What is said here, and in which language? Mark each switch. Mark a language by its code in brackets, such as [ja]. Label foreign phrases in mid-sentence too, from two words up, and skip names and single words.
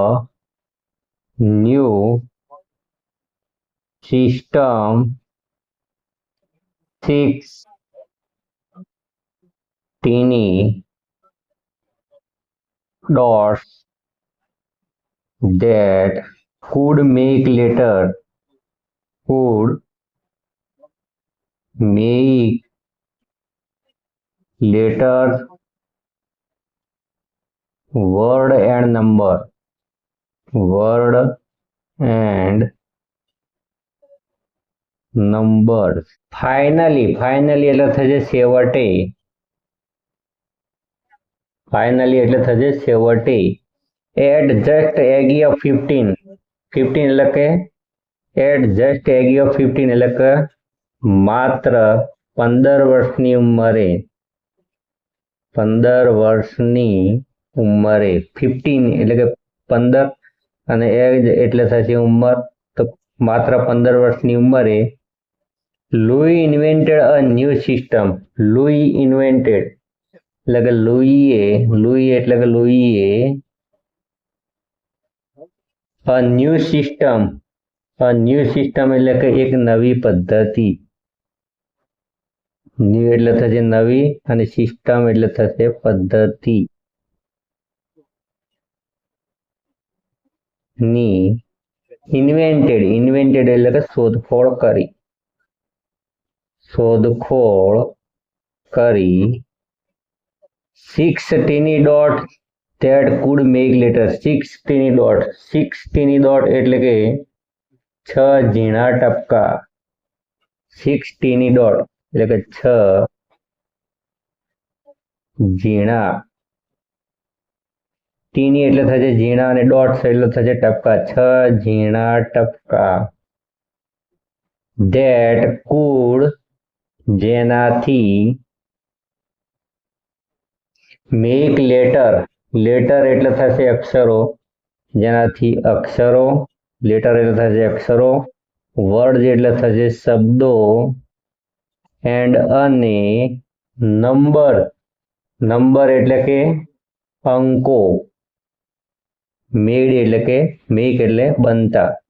[en] new system, 6 tiny dots that could make letters, word and number. [gu] Finally એટલે થશે છેવટે. [en] At just age of 15 [gu] એટલે કે [en] at just age of 15 [gu] એટલે કે માત્ર 15 વર્ષની ઉંમરે, 15 એટલે કે 15 અને એજ એટલે થશે ઉંમર, તો માત્ર 15 વર્ષની ઉંમરે [en] Louis invented a new system. [gu] Louis એટલે કે લુઈએ [en] a new system [gu] એટલે કે એક નવી પદ્ધતિ, ન્યુ એટલે થશે નવી અને સિસ્ટમ એટલે થશે પદ્ધતિ ની, ઇન્વેન્ટેડ એટલે કે શોધખોળ કરી, [en] 6 tiny dots that could make letters. 6 tiny dot [gu] એટલે કે 6 ઝીણા ટપકા, [en] 6 tiny dot [gu] એટલે કે 6 ઝીણા, ટીની એટલે થશે ઝીણા અને ડોટ્સ એટલે થશે ટપકા, 6 ઝીણા ટપકા, [en] that could [gu] જેનાથી [en] make letter, [gu] લેટર એટલે થશે અક્ષરો, જેનાથી અક્ષરો, લેટર એટલે થશે અક્ષરો, વર્ડ એટલે થશે શબ્દો, એન્ડ અને નંબર, નંબર એટલે કે અંકો, મેડ એટલે કે મેક એટલે બનતા.